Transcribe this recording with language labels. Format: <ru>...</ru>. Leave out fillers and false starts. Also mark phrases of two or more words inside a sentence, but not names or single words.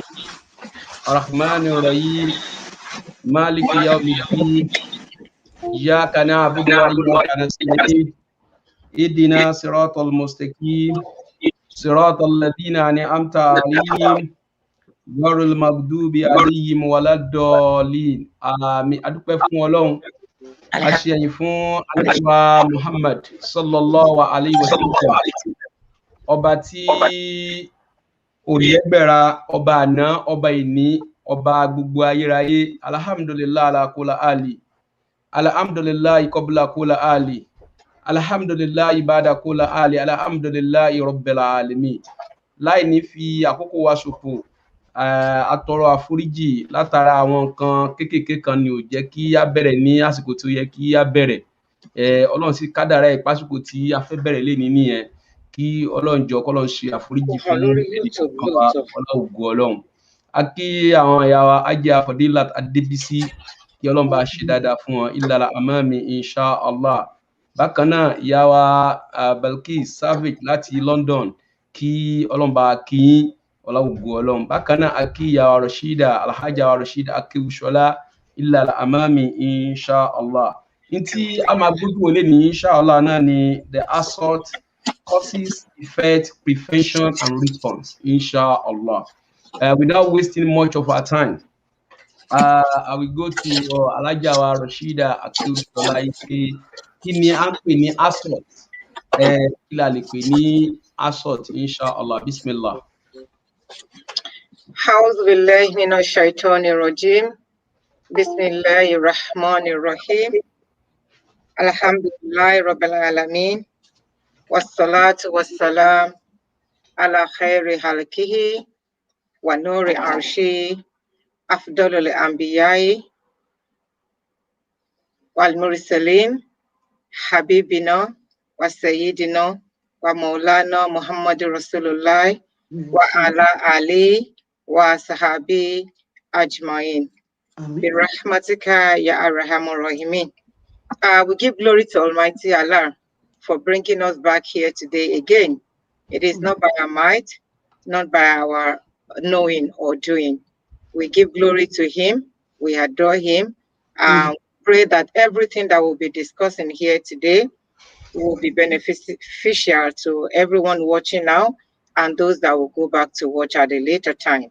<ar>الرحمن الرحيم مالك يوم الدين. إياك نعبد وإياك نستعين. اهدنا الصراط المستقيم صراط الذين أنعمت عليهم. غير المغضوب عليهم ولا الضالين.</ar> <yo>Àmín. A dúpẹ́ fún Ọlọ́run. A ṣe ẹ̀yìn fún Ànábì wa Muhammad</yo> <ar>صلى الله عليه وسلم.</ar> <yo>Ọba tí òlẹ́gbẹ̀ra, ọba àná, ọba ìní, ọba gbogbo ayérayé.</yo> <ar>الحمد لله على كل حال الحمد لله قبل كل حال. الحمد لله بعد كل حال الحمد لله رب العالمين.</ar> <yo>Láì ní fi àkókò wa ṣòfò, atọrọ àforíjì látara àwọn nǹkan kéékèèké kan ni ò jẹ́ kí a bẹ̀rẹ̀ ní àsìkò tí ó yẹ kí a bẹ̀rẹ̀. Ọlọ́run sì kádàrá ẹ̀ pásìkò tí a fẹ́ bẹ̀rẹ̀ lénìí nìyẹn. Kí Ọlọ́run jọ̀ọ́ k'Ọlọ́run ṣe àforíjì fún ẹnìkọ̀ọ̀kan wa, ògo Ọlọ́run. A kí àwọn ìyá wa Hajiya Fadilat Adébísí, kí Ọlọ́run bá ṣe dáadáa fún wọn,</yo> <ar>إلى الأمام إن شاء الله.</ar> <yo>Bákan náà ìyá wa Balkis Savage láti London, kí Ọlọ́run bá kí yín, ògo Ọlọ́run. Bákan náà a kí ìyá wa Rashida, Alhaja wa Rashida Akéwùṣọlá,</yo> <ar>إلى الأمام إن شاء الله.</ar> <yo>Ní tí a máa gbójú wọlé ní</yo> <ar>إن شاء الله</ar> <yo>náà ni</yo> <en>the assault, causes, effects, prevention and response,</en> <yo>inshallah.</yo> <en>Without wasting much of our time, I will go to Alhaja wa Rashida Akéwùṣọlá.</en> <yo>Kí ni à ń pè ní assault? Kí la lè pè ní assault,</yo> <ar>إن شاء الله بسم الله. أعوذ بالله من الشيطان الرجيم. بسم الله الرحمن الرحيم. الحمد لله رب العالمين. والصلاة والسلام على خير خلقه ونور عرشه أفضل الأنبياء والمرسلين حبيبنا وسيدنا ومولانا محمد رسول الله وعلى آله وصحابه أجمعين. برحمتك يا أرحم الراحمين.</ar> <en>We give glory to Almighty Allah for bringing us back here today again. It is not by our might, not by our knowing or doing. We give glory to Him. We adore Him. Pray that everything that we'll be discussing here today will be beneficial to everyone watching now and those that will go back to watch at a later time.</en>